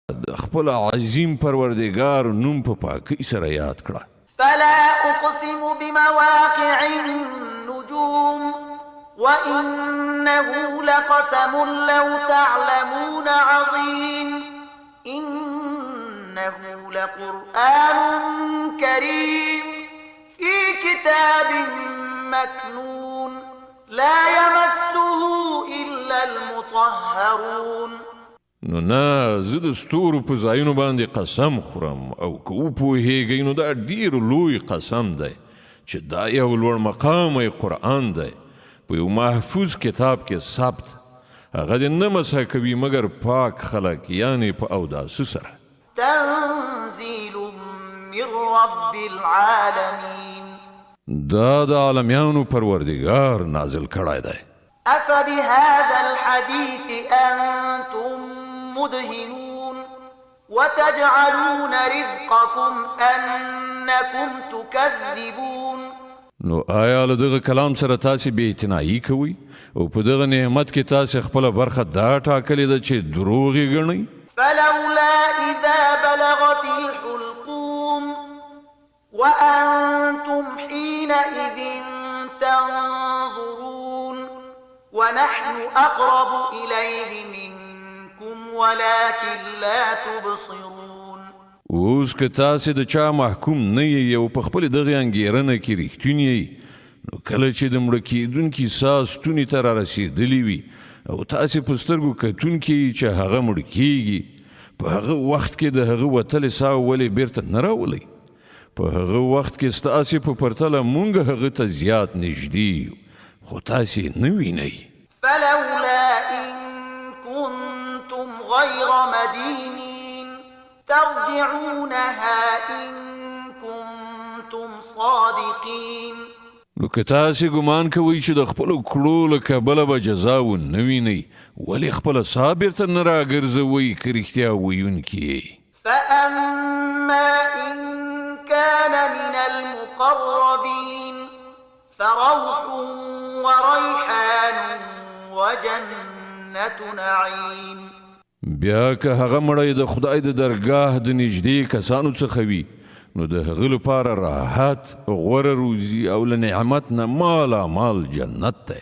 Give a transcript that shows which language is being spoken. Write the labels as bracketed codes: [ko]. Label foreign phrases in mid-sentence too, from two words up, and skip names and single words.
[ps] خپل عظیم پروردگار نوم په پاکۍ سره یاد کړه. [ar] فلا اقسم بمواقع النجوم وإنه لقسم لو تعلمون عظيم إنه لقرآن كريم في كتاب مكنون لا يمسه إلا المطهرون. [ps] نو نه زه د ستورو په ځایونو باندې قسم خورم او که وپوهېږئ نو دا ډېر لوی قسم دی چې دا یو لوړ مقامی قرآن دی په یو محفوظ کتاب کې ثبت. هغه دې نه مسح کوي مګر پاک خلک یعنې په اوداسه سره. [ar] تنزيل من رب العالمين. [ps] دا د عالمیانو پروردگار نازل کړی دی. [ar] أفبهذا الحديث أنتم مدهنون وتجعلون رزقكم أنكم تكذبون. [ps] نو آیا له دغه کلام سره تاسې بې اعتنایي کوئ او په دغه نعمت کې تاسې خپله برخه دا ټاکلې ده چې دروغ یې ګڼئ؟ [ar] فلولا إذا بلغت الحلقوم وأنتم حينئذ تنظرون ونحن أقرب إليه منكم ولكن لا تبصرون. [ps] اوس که تاسې د چا محکوم نه یې او په خپلې دغې انګېرنه کې رښتونی یئ نو کله چې د مړه کېدونکي ساه ستوني ته رارسېدلي وي او تاسې په سترګو کتونکي یئ چې هغه مړ کېږي په هغه وخت کې د هغه وتلې ساه ولې بیرته نه راولئ؟ په هغه وخت کې ستاسې په پرتله مونږ هغه ته زیات نږدې یو خو تاسې نه وینئ. [ar] فلولا إن كنتم غير مدينين ترجعونها إن كنتم صادقين. [ps] نو که تاسې ګمان کوئ چې د خپلو کړو له کبله به جزا ونه وینئ ولې خپله ساه بیرته نه راګرځوئ که رښتیا ویونکي یئ. [ar] فأما إن كان من المقربين فروح وريحان وجنة نعيم. [ps] بیا که هغه مړی د خدای د درګاه د نږدې کسانو څخه وي نو د هغه لپاره راحت غوره روزي او له نعمت نه مالامال جنت دی.